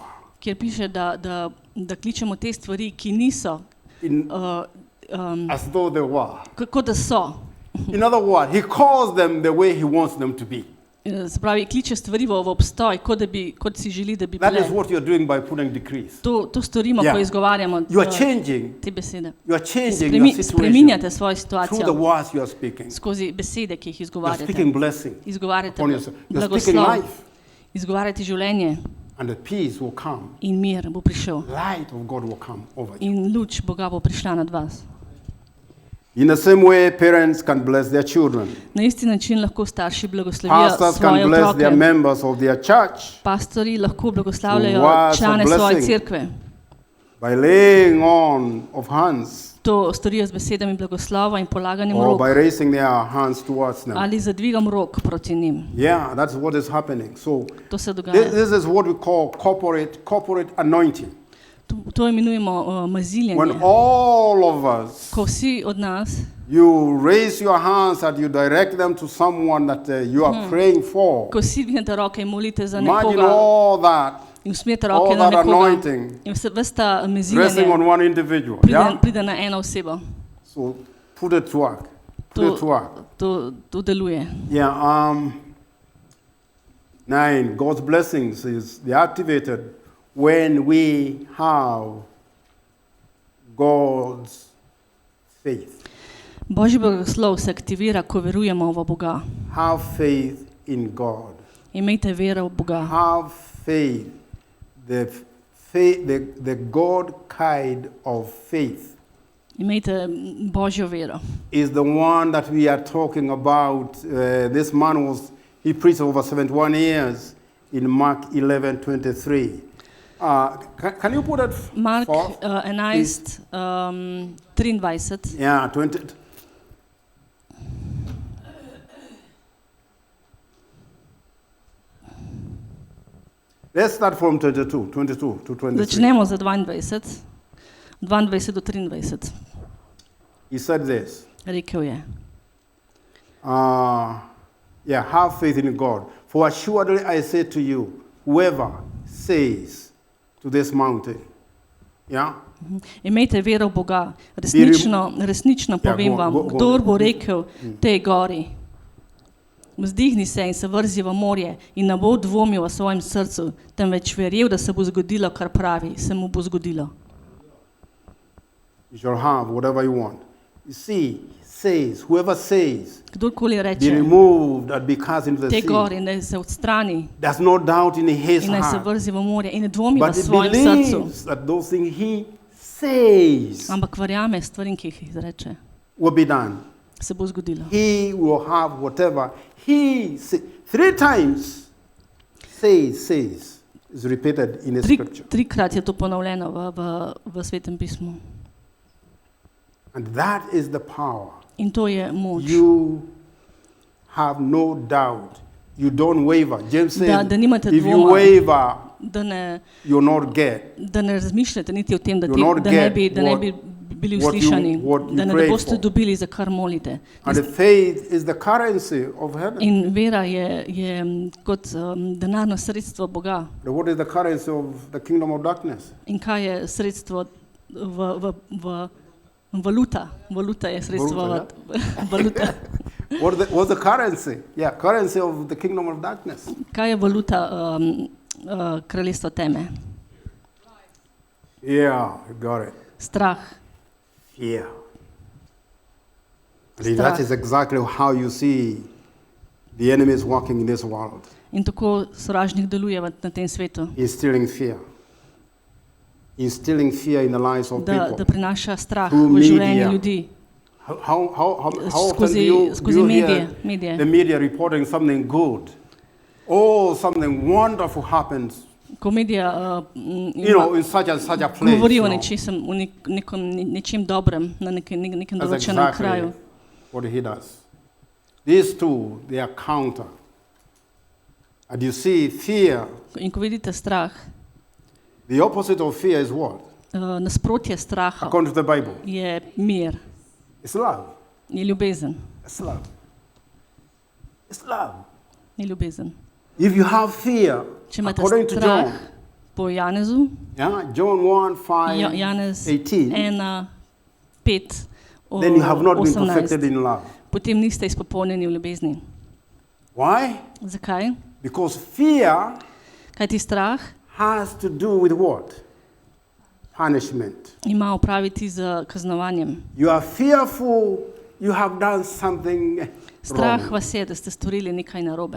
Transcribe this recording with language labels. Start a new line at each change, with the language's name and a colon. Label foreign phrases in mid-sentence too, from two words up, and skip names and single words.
Slovenian: Kjer piše, da kličemo te stvari, ki niso,
English: As though they were.
Slovenian: kako da so.
English: In other words, He calls them the way He wants them to be.
Slovenian: Se pravi, kliče stvari v obstoj, kot si želi, da bi
English: That is
Slovenian: bile.
English: what you're doing by putting decrees.
Slovenian: To storimo,
English: Yeah.
Slovenian: ko izgovarjamo
English: You are changing.
Slovenian: te besede.
English: You are changing your situation
Slovenian: Spreminjate svojo
English: through the
Slovenian: situacijo
English: words you are speaking.
Slovenian: skozi besede, ki jih
English: You are
Slovenian: izgovarjate.
English: speaking blessing
Slovenian: Izgovarjate
English: upon yourself. You are speaking
Slovenian: blagoslov,
English: life,
Slovenian: izgovarjate življenje
English: and the peace will come.
Slovenian: in mir bo prišel.
English: Light of God will come over you.
Slovenian: In luč Boga bo prišla nad vas.
English: In the same way, parents can bless their children.
Slovenian: Na isti način lahko starši blagoslovijo
English: Pastors
Slovenian: svoje
English: can bless their
Slovenian: otroke.
English: members of their church
Slovenian: Pastori lahko blagoslavljajo
English: Words of
Slovenian: člane svoje
English: blessing.
Slovenian: cerkve.
English: by laying on of hands
Slovenian: To storijo z besedami blagoslova in polaganjem
English: or
Slovenian: rok
English: by raising their hands towards them.
Slovenian: ali zadvigom rok proti njim.
English: Yeah, that's what is happening. So
Slovenian: To se dogaja.
English: this is what we call corporate anointing.
Slovenian: To imenujemo
English: When
Slovenian: maziljenje.
English: all of us,
Slovenian: Ko vsi od nas
English: you raise your hands and you direct them to someone that you are praying for.
Slovenian: ko vsi dvignete roke in molite za
English: Imagine
Slovenian: nekoga
English: all that
Slovenian: in usmerite roke
English: all
Slovenian: na
English: that
Slovenian: nekoga
English: anointing
Slovenian: in ves ta
English: resting
Slovenian: maziljenje
English: on one individual. Yeah?
Slovenian: pride na eno osebo.
English: So put it to work. Put it to work.
Slovenian: To deluje.
English: Yeah. 9. God's blessings is activated when we have God's faith.
Slovenian: Božji blagoslov se aktivira, ko verujemo v Boga.
English: Have faith in God.
Slovenian: Imejte vero v Boga.
English: Have faith the God kind of faith
Slovenian: Imejte Božjo vero.
English: is the one that we are talking about. This man he preached over 71 years in Mark 11:23. Can you put it Mark forth? 11, 23. Yeah, 20. Let's start from 22 to 23.
Slovenian: Začnemo za 22. 22 do 23.
English: He said this.
Slovenian: Rekel je.
English: Have faith in God. For assuredly I say to you, whoever says to this mountain,
Slovenian: Imejte vero v Boga. Resnično povem vam, kdor bo rekel tej gori, vzdihni se in se vrzi v morje in ne bo dvomil v svojem srcu, temveč verjel, da se bo zgodilo, kar pravi, se mu bo zgodilo.
English: You shall have whatever you want. You see, says, whoever says,
Slovenian: Kdorkoli
English: be
Slovenian: reče
English: removed and be cast into the
Slovenian: tej
English: sea.
Slovenian: gori, naj se odstrani
English: There's no doubt in his
Slovenian: in naj se
English: heart.
Slovenian: vrzi v morje in ne dvomi v
English: But he
Slovenian: svojem srcu,
English: believes that those things he says
Slovenian: ampak verjame stvarim, ki jih izreče,
English: will be done.
Slovenian: se bo zgodilo.
English: He will have whatever he says. 3 times says is repeated in the scripture.
Slovenian: Trikrat je to ponovljeno v Svetem pismu.
English: And that is the power.
Slovenian: In to je moč.
English: You have no doubt. You don't waver. James says,
Slovenian: Da nimate
English: if you
Slovenian: dvoma.
English: waver,
Slovenian: Da
English: you'll not get.
Slovenian: ne razmišljate niti o tem, da
English: You'll not
Slovenian: ne
English: get
Slovenian: bi bili
English: what you-
Slovenian: uslišani,
English: what you
Slovenian: da ne
English: prayed
Slovenian: boste
English: for.
Slovenian: dobili, za kar molite.
English: And the faith is the currency of heaven.
Slovenian: In vera je kot denarno sredstvo Boga.
English: What is the currency of the kingdom of darkness?
Slovenian: In kaj je sredstvo valuta? Valuta je sredstvo valuta.
English: What's the currency? Yeah, currency of the kingdom of darkness.
Slovenian: Kaj je valuta kraljestva teme?
English: Yeah, you got it.
Slovenian: Strah.
English: Fear. And that is exactly how you see the enemy is working in this world.
Slovenian: In tako sovražnik deluje na tem svetu.
English: Instilling fear. Instilling fear in the lives of
Slovenian: Da
English: people.
Slovenian: prinaša strah
English: Through
Slovenian: v življenje
English: media.
Slovenian: ljudi.
English: How often do
Slovenian: Skozi
English: you
Slovenian: medije.
English: hear the media reporting something good? Oh, something wonderful happens,
Slovenian: Ko medija
English: in such and such a place.
Slovenian: govori o
English: you know.
Slovenian: nečem, nečem dobrem na nekem
English: That's
Slovenian: določenem kraju.
English: exactly what he does. These two, they are counter. And you see, fear,
Slovenian: In ko vidite strah,
English: the opposite of fear is what?
Slovenian: nasprotje straha
English: According to the Bible,
Slovenian: je mir,
English: it's love.
Slovenian: je ljubezen.
English: It's love. It's love.
Slovenian: Je ljubezen.
English: If you have fear,
Slovenian: Če imate
English: according to
Slovenian: strah
English: John,
Slovenian: po Janezu,
English: John 1, 5,
Slovenian: Janez 18, 1:5,
English: then you have not been 18, perfected in love.
Slovenian: potem niste izpopolnjeni v ljubezni.
English: Why?
Slovenian: Zakaj?
English: Because fear
Slovenian: Kajti strah
English: has to do with what? Punishment.
Slovenian: ima opraviti z kaznovanjem.
English: You are fearful you have done something
Slovenian: Strah
English: wrong.
Slovenian: vas je, da ste storili nekaj narobe.